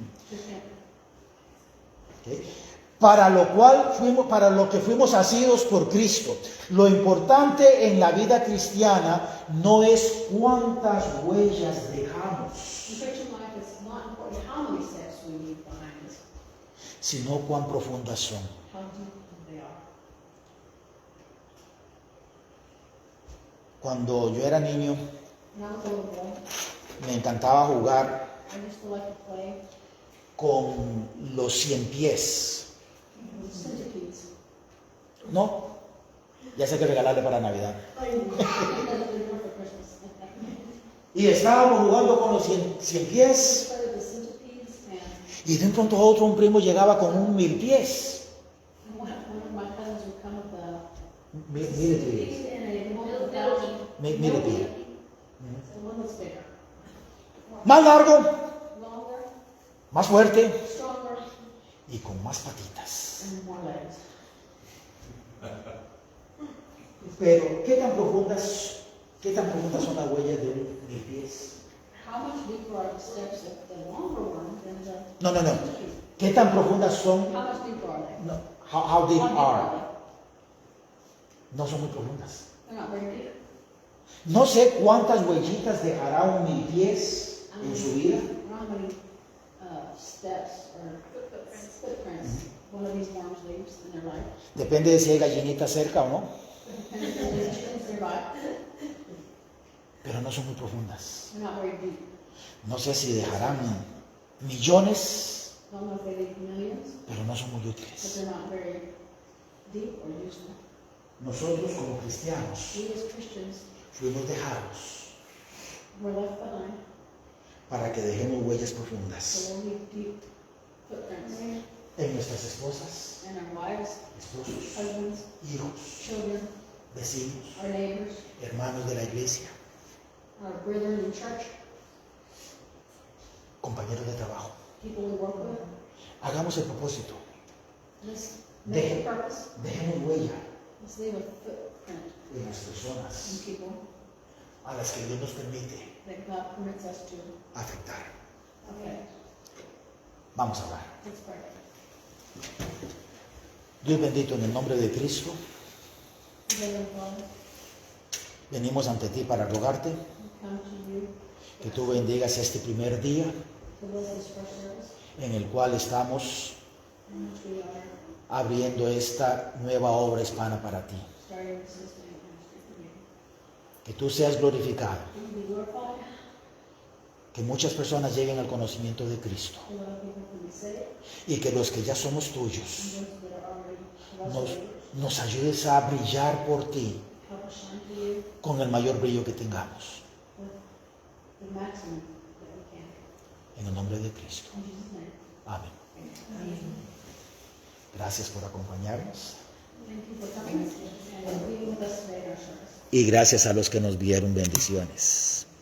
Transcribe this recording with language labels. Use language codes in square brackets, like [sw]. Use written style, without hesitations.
[en] we can't. ¿Okay? [es] Para lo que fuimos asidos por Cristo. Lo importante en la vida cristiana no es cuántas huellas dejamos, [en] In Christian life, it's not important how many steps we leave behind us, [es] sino cuán profundas son. [en] how deep they are. [es] Cuando yo era niño, [en] When I was a little boy, [es] me encantaba jugar [en] I used to like to play [es] con los 100 pies. [en] with centipedes. [es] ¿No? Ya sé que regalarle para Navidad. [en] I didn't for Christmas. [es] Y estábamos jugando con los 100 pies. [en] Play with the centipedes, and [es] Y de un pronto a otro un primo llegaba con un 1000 pies. [en] one of my cousins would come with the [es] Mil pies. [en] centipedes and a 1,000. [es] Mil pies. [en] The one that's bigger, [es] Más largo, [en] longer, [es] más fuerte [en] stronger, [es] y con más patitas. [en] and more legs. [es] Pero, ¿qué tan profundas son las huellas de un 1000 pies? [en] How much deeper are the steps of the longer one than the? [es] No, no, no. ¿Qué tan profundas son? [en] How much deeper are they? No, how deep How deep are? [es] No son muy profundas. [en] They're not very deep. [es] No sé cuántas huellitas dejará un mil pies en su vida. [en] I don't know how many steps or footprints one of these worms leaves in their life. [es] Depende de si hay gallinitas cerca o no. [en] Depends on these chickens nearby. [es] Pero no son muy profundas. [en] They're not very deep. [es] No sé si dejarán millones, [en] I don't know if they leave millions, [es] pero no son muy [en] but [es] útiles. [en] they're not very deep or useful. [es] Nosotros como cristianos [en] We as Christians [es] fuimos dejados [en] were left behind, [es] para que dejemos huellas [en] so [es] profundas [en] we'll leave deep footprints [es] en nuestras esposas, [en] in our wives, [es] esposos, [en] husbands, [es] hijos, [en] children, [es] vecinos, [en] our neighbors, [es] hermanos de la iglesia, [en] our brethren in church, [es] compañeros de trabajo. [en] people we work with. [es] Hagamos el propósito. [en] Let's make a purpose. [es] Dejemos huella [en] Let's leave a footprint [es] en las [en] in [es] personas [en] people [es] a las que Dios nos permite [en] that God permits us to [es] afectar. [en] affect. [es] Vamos a orar. [en] Let's pray. [es] Dios bendito, en el nombre de Cristo, [en] Heavenly Father, [es] venimos ante ti para rogarte [en] we come to you [es] que tú bendigas este primer día [en] to bless this first service [es] en el cual estamos [en] in which we are [es] abriendo esta nueva obra hispana para ti. [en] starting this listening ministry for you. [es] Que tú seas glorificado, [en] You be glorified, [es] que muchas personas lleguen al conocimiento de Cristo [en] a lot of people can be saved, [es] y que los que ya somos [en] and [es] tuyos [en] those that are already [es] nos, [en] believers, [es] nos ayudes a brillar por ti [en] help us shine to you [es] con el mayor brillo que tengamos. [en] with the maximum that we can. [es] En el nombre de Cristo. [en] In Jesus' name. [es] Amén. [en] Amen. [es] Gracias por acompañarnos [en] Thank you for coming and being with us today in our service. [es] y gracias a los que nos vieron. Bendiciones.